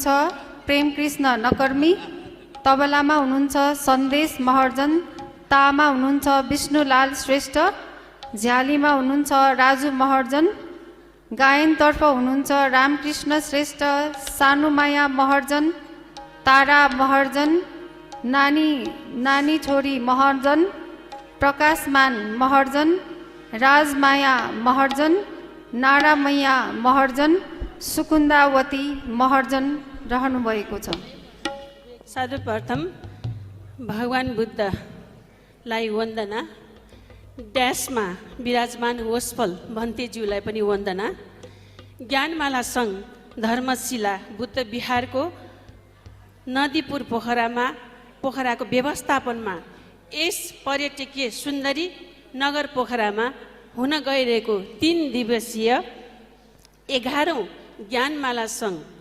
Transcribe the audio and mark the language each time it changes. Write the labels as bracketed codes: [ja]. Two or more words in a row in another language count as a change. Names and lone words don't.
[ne] प्रेमकृष्ण नकर्मी, तबलामा हुनुहुन्छ सन्देश महर्जन, तामा हुनुहुन्छ विष्णुलाल श्रेष्ठ, झ्यालीमा हुनुहुन्छ राजु महर्जन, गायनतर्फ हुनुहुन्छ रामकृष्ण श्रेष्ठ, सानुमाया महर्जन, तारा महर्जन, नानी छोरी महर्जन, प्रकाशमान महर्जन, राजमाया महर्जन, नारामैया महर्जन, सुकुन्दावती महर्जन रहनुभएको छ। सर्वप्रथम भगवान बुद्धलाई वन्दना, ड्यासमा विराजमान होसफल भन्तेज्यूलाई पनि वन्दना। ज्ञानमाला सङ्घ धर्मशिला बुद्ध विहारको नदीपुर पोखराको व्यवस्थापनमा यस पर्यटकीय सुन्दरी नगर पोखरामा हुन गइरहेको 3 दिवसीय 11औं ज्ञानमाला सङ्घ